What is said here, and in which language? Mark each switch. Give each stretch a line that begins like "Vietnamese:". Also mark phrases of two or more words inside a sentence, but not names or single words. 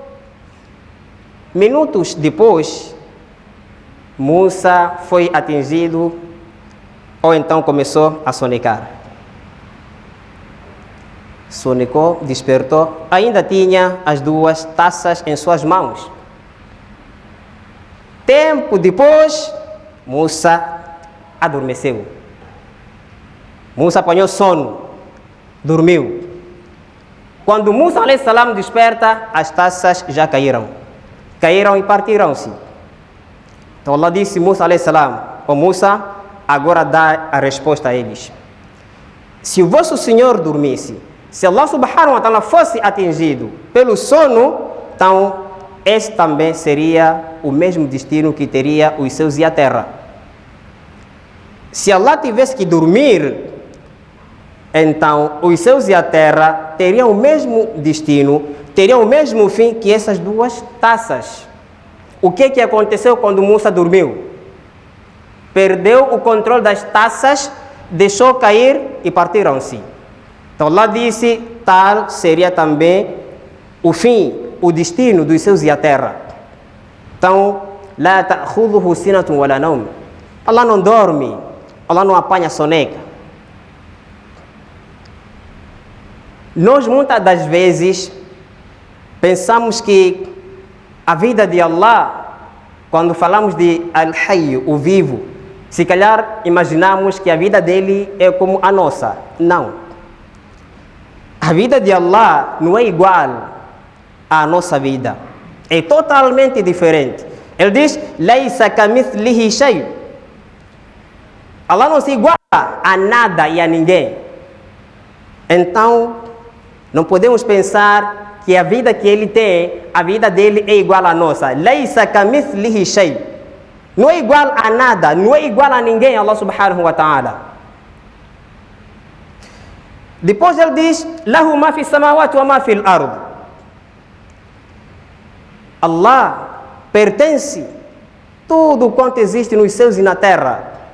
Portuguese: Minutos depois, Musa foi atingido, ou então começou a sonecar. Sonecou, despertou, ainda tinha as 2 taças em suas mãos. Tempo depois, Musa adormeceu. Musa apanhou sono, dormiu. Quando Musa
Arabic: عليه السلام
Portuguese: desperta, as taças já caíram. Caíram e partiram-se. Então Allah disse a Musa
Arabic: عليه السلام:
Portuguese: ó Musa, agora dá a resposta a eles. Se o vosso Senhor dormisse, se Allah
Arabic: سبحانه وتعالى
Portuguese: fosse atingido pelo sono, então esse também seria o mesmo destino que teria os céus e a terra. Se Allah tivesse que dormir, então os céus e a terra teriam o mesmo destino, teriam o mesmo fim que essas 2 taças. O que aconteceu quando Musa dormiu? Perdeu o controle das taças, deixou cair e partiram-se. Então Allah disse: tal seria também o fim, o destino dos céus e a terra. Então,
Arabic: لا تأخذه سنة ولا نوم.
Portuguese: Allah não dorme, Allah não apanha soneca. Nós muitas das vezes pensamos que a vida de Allah, quando falamos de Al-Hayy, o vivo, se calhar imaginamos que a vida dele é como a nossa. Não. A vida de Allah não é igual à nossa vida. É totalmente diferente. Ele diz:
Arabic: ليس كمثله شيء.
Portuguese: Allah não se iguala a nada e a ninguém. Então, não podemos pensar que a vida que ele tem, a vida dele é igual à nossa.
Arabic: ليس كمثله شيء.
Portuguese: Não é igual a nada, não é igual a ninguém,
Arabic: الله سبحانه وتعالى.
Portuguese: Depois ele diz:
Arabic: له ما في السماوات وما في الأرض.
Portuguese: Allah pertence tudo quanto existe nos céus e na terra.